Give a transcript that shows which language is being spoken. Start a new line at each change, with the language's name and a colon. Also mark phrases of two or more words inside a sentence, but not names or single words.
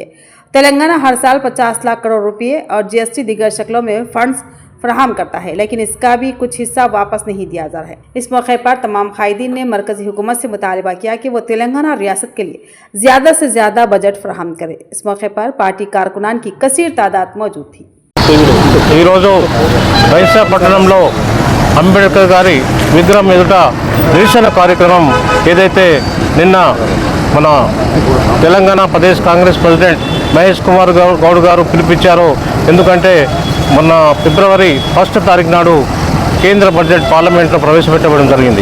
Urdu: تلنگانہ ہر سال 50 لاکھ کروڑ روپے اور GST دیگر شکلوں میں فنڈز فراہم کرتا ہے، لیکن اس کا بھی کچھ حصہ واپس نہیں دیا جا رہا ہے۔ اس موقع پر تمام قائدین نے مرکزی حکومت سے مطالبہ کیا کہ وہ تلنگانہ ریاست کے لیے زیادہ سے زیادہ بجٹ فراہم کرے۔ اس موقع پر پارٹی کارکنان کی کثیر تعداد موجود تھی۔
Telugu: పట్టణంలో అంబేద్కర్ గారి విగ్రహం ఎదుట నిరసన కార్యక్రమం ఏదైతే నిన్న మన తెలంగాణ ప్రదేశ్ కాంగ్రెస్ ప్రెసిడెంట్ మహేష్ కుమార్ గౌడ్ గారు పిలిపించారు. ఎందుకంటే మొన్న ఫిబ్రవరి 1 తారీఖు నాడు కేంద్ర బడ్జెట్ పార్లమెంట్లో ప్రవేశపెట్టడం జరిగింది.